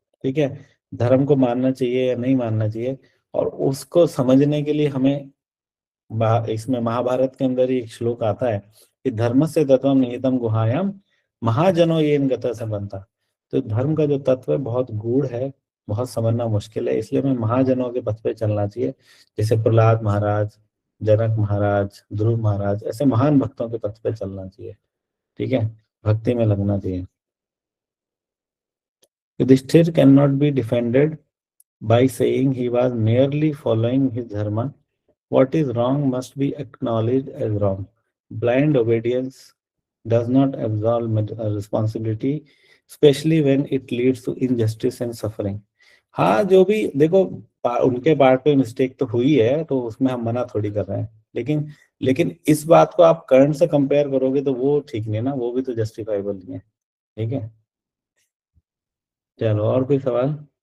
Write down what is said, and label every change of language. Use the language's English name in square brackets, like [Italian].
[Hindi] ठीक है, धर्म को मानना चाहिए या नहीं मानना चाहिए, और उसको समझने के लिए हमें इसमें महाभारत के अंदर ही एक श्लोक आता है कि [Sanskrit] धर्म से तत्वम निहितम गुहायाम महाजनो ये गता से बनता। [Hindi] तो धर्म का जो तत्व है बहुत गूढ़ है, बहुत समझना मुश्किल है, इसलिए हमें महाजनों के पथ पे चलना चाहिए। जैसे प्रहलाद महाराज, जनक महाराज, ध्रुव महाराज, ऐसे महान भक्तों के पथ पे चलना चाहिए। ठीक है, भक्ति में लगना चाहिए। [English] Yudhishthira can not be defended by saying he was merely following his dharma. What is wrong must be acknowledged as wrong. Blind obedience does not absolve responsibility, especially when it leads to injustice and suffering. [Hindi] हाँ, जो भी देखो उनके part पे mistake तो हुई है, तो उसमें हम मना थोड़ी कर रहे हैं, लेकिन इस बात को आप कर्ण से कंपेयर करोगे तो वो ठीक नहीं है ना, वो भी तो जस्टिफाइबल नहीं है। ठीक है, चलो और कोई सवाल?